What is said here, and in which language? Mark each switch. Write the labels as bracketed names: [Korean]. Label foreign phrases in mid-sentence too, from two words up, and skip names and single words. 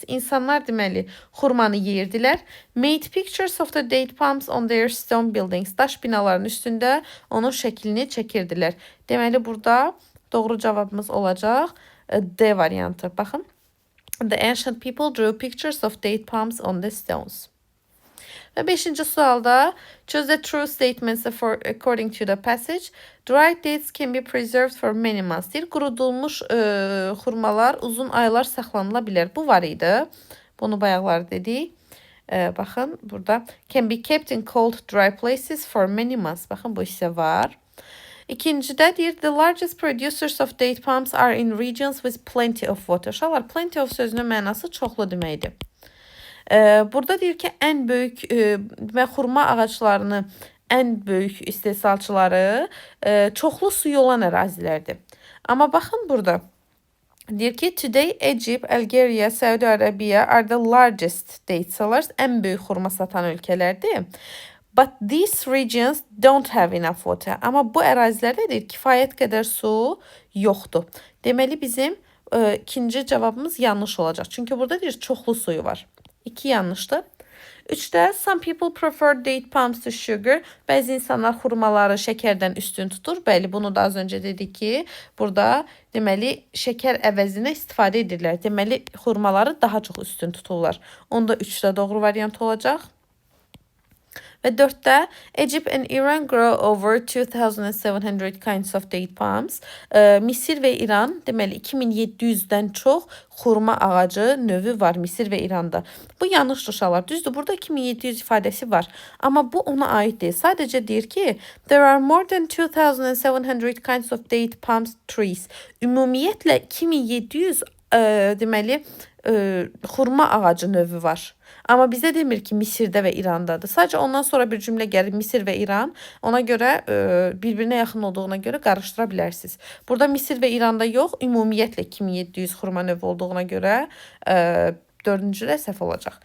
[Azerbaijani] İnsanlar deməli xurmanı yeyirdilər. [English] Made pictures of the date palms on their stone buildings. [Azerbaijani] Daş binaların üstündə onun şəklini çəkirdilər. Deməli, burada doğru cavabımız olacaq D variantı. Baxın. [English] The ancient people drew pictures of date palms on the stones. [Azerbaijani] Və 5-ci sualda [English] choose the true statements according to the passage. Dried dates can be preserved for many months. [Azerbaijani] Deyir, qurudulmuş xurmalar uzun aylar saxlanıla bilər. Bu var idi. Bunu bayaqlar dedik. Baxın, burada [English] can be kept in cold, dry places for many months. [Azerbaijani] Baxın, bu hissə var. İkincidə deyir, [English] the largest producers of date palms are in regions with plenty of water. [Azerbaijani] Uşaqlar, [English] plenty of [Azerbaijani] sözünün mənası çoxlu deməkdir. Burada deyir ki, ən böyük və xurma ağaclarını ən böyük istehsalçıları çoxlu suyu olan ərazilərdir. Amma baxın burada. Deyir ki, [English] today Egypt, Algeria, Saudi Arabia are the largest date sellers. [Azerbaijani] Ən böyük xurma satan ölkələrdir. [English] But these regions don't have enough water. [Azerbaijani] Amma bu ərazilərdə deyir, kifayət qədər su yoxdur. Deməli, bizim ikinci cavabımız yanlış olacaq. Çünki burada deyir, çoxlu suyu var. 2 yanlışdır. [English] 3-də some people prefer date palms to sugar. [Azerbaijani] Bəzi insanlar xurmaları şəkərdən üstün tutur. Bəli, bunu da az öncə dedik ki, burada deməli şəkər əvəzinə istifadə edirlər. Deməli, xurmaları daha çox üstün tuturlar. Onda 3-də doğru variant olacaq. Və 4-də [English] Egypt and Iran grow over 2,700 kinds of date palms. [Azerbaijani] Misir və İran, deməli 2700-dən çox xurma ağacı növü var Misir və İranda. Bu yanlışdır uşaqlar. Düzdür, burada 2700 ifadəsi var. Amma bu ona aid deyil. Sadəcə deyir ki, [English] there are more than 2,700 kinds of date palms trees. [Azerbaijani] Ümumiyyətlə 2700 deməli xurma ağacı növü var. Amma bizə demir ki, Misirdə və İrandadır. Sadəcə ondan sonra bir cümlə gəlir Misir və İran. Ona görə bir-birinə yaxın olduğuna görə qarışdıra bilərsiniz. Burada Misir və İranda yox, ümumiyyətlə 2700 xurma növü olduğuna görə dördüncü də səhv olacaq.